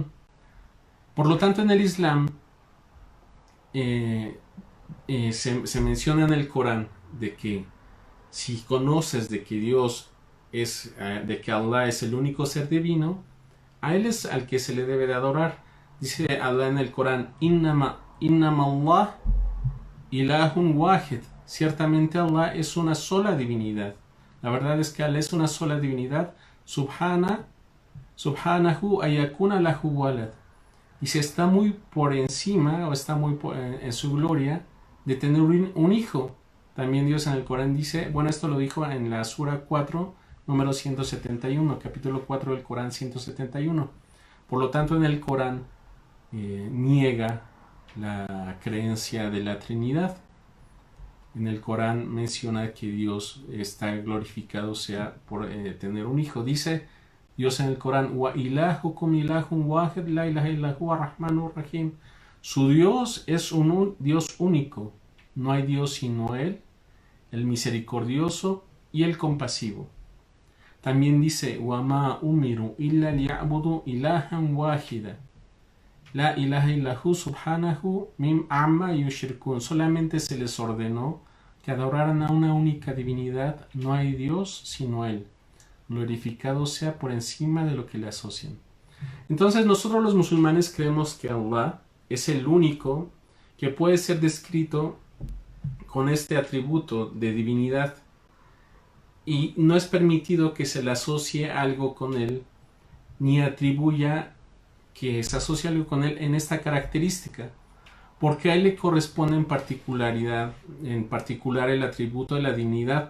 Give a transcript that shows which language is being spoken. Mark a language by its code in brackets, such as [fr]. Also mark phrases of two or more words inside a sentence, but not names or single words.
[es] Por lo tanto, en el Islam se menciona en el Corán de que si conoces de que Dios es, de que Allah es el único ser divino, a Él es al que se le debe de adorar. Dice Allah en el Corán, [ar] إنما الله إله واحد. [es] Ciertamente Allah es una sola divinidad. La verdad es que Allah es una sola divinidad. [ar] سبحانه أن يكون له ولد. [es] Y se está muy por encima, o está muy en su gloria, de tener un hijo. También Dios en el Corán dice, bueno, esto lo dijo en la Sura 4, número 171, capítulo 4 del Corán 171. Por lo tanto, en el Corán niega la creencia de la Trinidad. En el Corán menciona que Dios está glorificado sea por tener un hijo. Dice Dios en el Corán, [ar] وإلهكم إله واحد لا إله إلا هو الرحمن الرحيم. [es] Su Dios es un Dios único, no hay Dios sino Él, el misericordioso y el compasivo. También dice, [ar] وما أمروا إلا ليعبدوا إلها واحدا. لا إله إلا هو سبحانه عما يشركون. [es] Solamente se les ordenó que adoraran a una única divinidad, no hay Dios sino Él. Glorificado sea por encima de lo que le asocian. Entonces nosotros los musulmanes creemos que Allah es el único que puede ser descrito con este atributo de divinidad y no es permitido que se le asocie algo con Él ni atribuya que se asocie algo con Él en esta característica, porque a Él le corresponde en particular el atributo de la divinidad.